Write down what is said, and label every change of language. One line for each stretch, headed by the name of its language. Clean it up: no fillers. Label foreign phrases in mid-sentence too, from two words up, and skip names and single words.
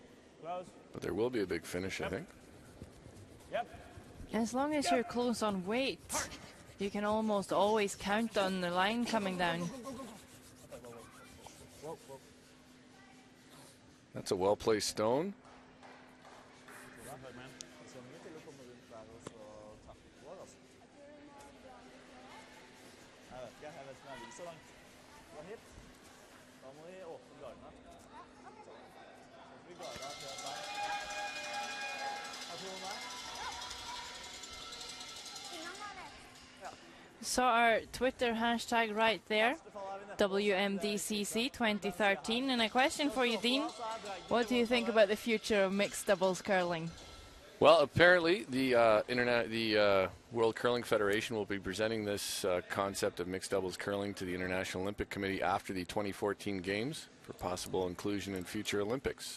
English: Close. but there will be a big finish, I think. Yep. As long as you're close on weight, you can almost always count on the line coming down. That's a well-placed stone.
Norwegian: Så langt. Gå hit. Da må vi åpne gardene. Så vi garda til der. Har du noe der?
English: Saw our Twitter hashtag right there, WMDCC 2013. And a question for you, Dean. What do you think about the future of mixed doubles curling? Well, apparently the World Curling Federation will be presenting this concept of mixed doubles curling to the International Olympic Committee after the 2014 Games for possible inclusion in future Olympics.